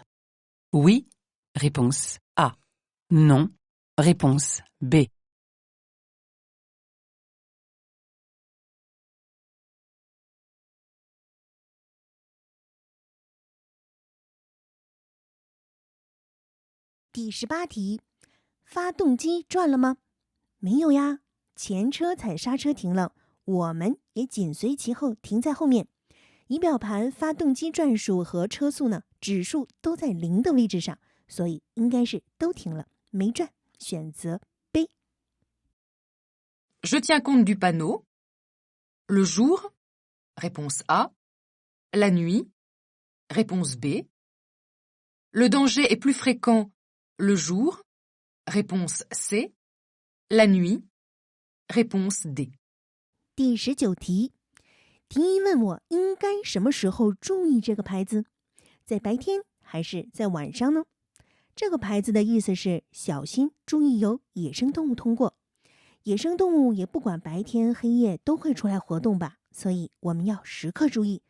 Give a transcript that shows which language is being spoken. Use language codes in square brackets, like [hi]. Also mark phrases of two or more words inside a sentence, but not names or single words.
[fr] Oui. Réponse A. Non. Réponse B. [zh] 第18题，发动机转了吗？没有呀，前车踩刹车停了，我们也紧随其后停在后面。仪表盘发动机转数和车速呢，指数都在0的位置上，所以应该是都停了，没转，选择 B。 [fr] Je tiens compte du panneau. Le jour. Réponse A. La nuit. Réponse B. Le danger est plus fréquent le jour. Réponse C. La nuit. Réponse D. [zh] 第19题，题一问我应该什么时候注意这个牌子，在白天还是在晚上呢？这个牌子的意思是小心注意有野生动物通过。野生动物也不管白天黑夜都会出来活动吧，所以我们要时刻注意。